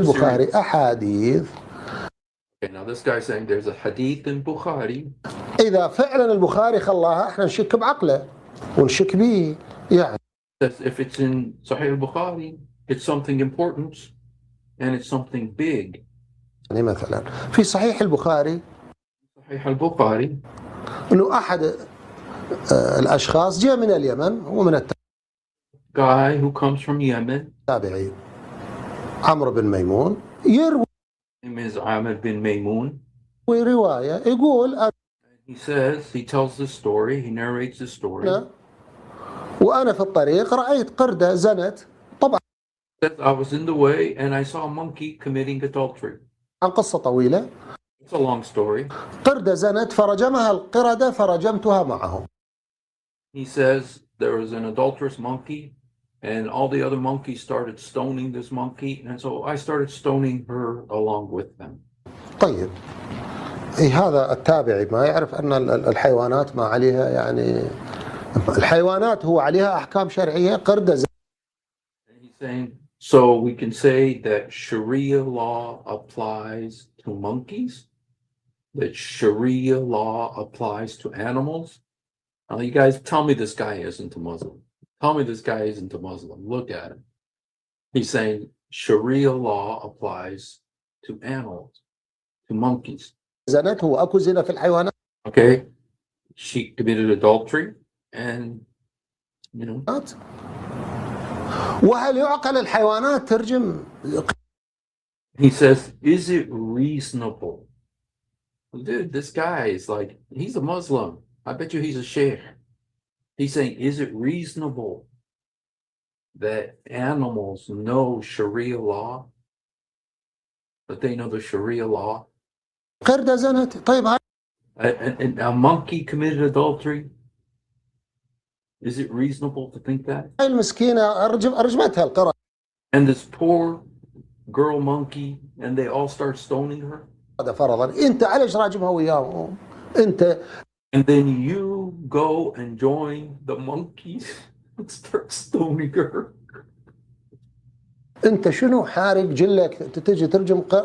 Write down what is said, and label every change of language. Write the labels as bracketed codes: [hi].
[ar] البخاري أحاديث. [en] Okay, now this guy's saying there's a hadith in Bukhari. [ar] إذا فعلا البخاري خلاها احنا نشك بعقله ونشك به يعني. [en] If it's in Sahih al-Bukhari, it's something important and it's something big. [ar] يعني مثلا في صحيح البخاري صحيح البخاري انه احد الاشخاص جاء من اليمن ومن [en] guy who comes from Yemen. [ar] تابعي عمرو بن ميمون يروي [en] His name is Ahmed bin Maymun. [ar] رواية يقول [en] He tells the story, he narrates the story. [ar] أنا وأنا في الطريق رأيت قردة زنت. طبعا [en] I was in the way and I saw a monkey committing adultery. [ar] عن قصة طويلة. [en] It's a long story. [ar] قردة زنت فرجمها القردة فرجمتها معهم. [en] He says there was an adulterous monkey and all the other monkeys started stoning this monkey, and so I started stoning her along with them. [ar] طيب هذا التابعي ما يعرف أن الحيوانات ما عليها يعني الحيوانات هو عليها أحكام شرعية. قردة زنت. [en] He's saying, so we can say that Sharia law applies to monkeys, that Sharia law applies to animals. Now, you guys tell me this guy isn't a Muslim. Tell me this guy isn't a Muslim. Look at him. He's saying Sharia law applies to animals, to monkeys. [ar] زنت هو أكو زنا في الحيوانات. [en] Okay? She committed adultery and, you know. [ar] وهل يعقل الحيوانات ترجم؟ [en] He says, is it reasonable? Dude, this guy is like, he's a Muslim. I bet you he's a sheikh. He's saying, is it reasonable that animals know Sharia law? That they know the Sharia law? [ar] قردة زنت. طيب [en] And a monkey committed adultery? Is it reasonable to think that? [ar] هاي المسكينة رجمتها القردة. [en] And this poor girl monkey, and they all start stoning her? [ar] فرضا أنت عليش راجمها وياهم؟ أنت. [en] And then you go and join the monkeys and start stoning her. [ar] أنت شنو حارق جلك تجي ترجم